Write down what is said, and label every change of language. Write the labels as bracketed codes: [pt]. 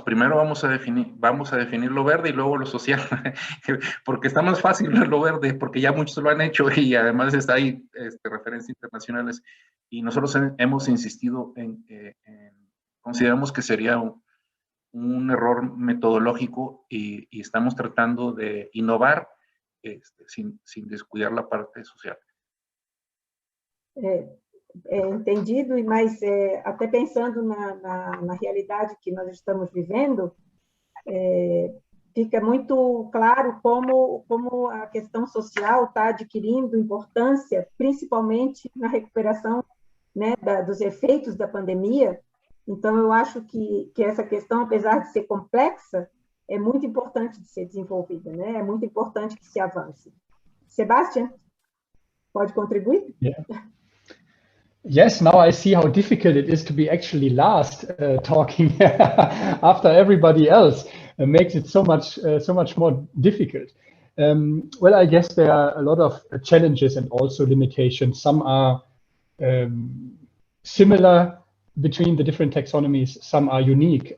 [es] Primero vamos a definir lo verde y luego lo social, porque está más fácil lo verde, porque ya muchos lo han hecho y además hay referencias internacionales. Y nosotros hemos insistido consideramos que sería un error metodológico y estamos tratando de innovar sin descuidar la parte social. [pt] Entendido, mas até pensando na realidade que nós estamos vivendo, fica muito claro como a questão social está adquirindo importância, principalmente na recuperação, né, dos efeitos da pandemia. Então, eu acho que essa questão, apesar de ser complexa, é muito importante de ser desenvolvida, né? É muito importante que se avance. Sebastian, pode contribuir? [en] Yeah. Yes, now I see how difficult it is to be actually last talking after everybody else. Makes it so much more difficult. Well, I guess there are a lot of challenges and also limitations. Some are similar between the different taxonomies, some are unique.